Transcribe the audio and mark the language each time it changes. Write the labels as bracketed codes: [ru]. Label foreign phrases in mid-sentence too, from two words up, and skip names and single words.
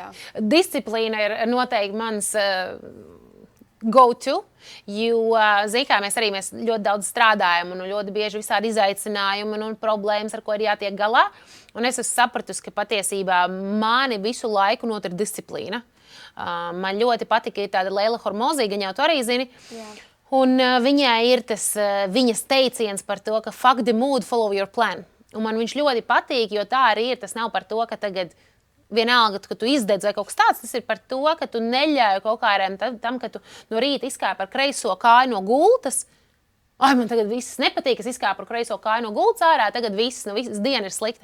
[lv] Disciplīna ir noteikti mans go-to, jo, mēs ļoti daudz strādājam un ļoti bieži visādi izaicinājumi un problēmas, ar ko ir jātiek galā. Un es esmu sapratusi, ka patiesībā mani visu laiku notur disciplīna. Man ļoti patika tāda Leila Hormozi, gan jau tu arī zini. Jā. Un viņai ir tas viņas teiciens par to, ka [en] fuck the mood, follow your plan. [lv] Un man viņš ļoti patīk, jo tā arī ir. Tas nav par to, ka tagad vienalga, ka tu izdedz vai kaut kas tāds. Tas ir par to, ka tu neļauj kaut kādiem tam, ka tu no rīta izkāp ar kreiso kāju no gultas. Man tagad viss nepatīk, es izkāpu ar kreiso kāju no gultas ārā, tagad visas diena ir slikta.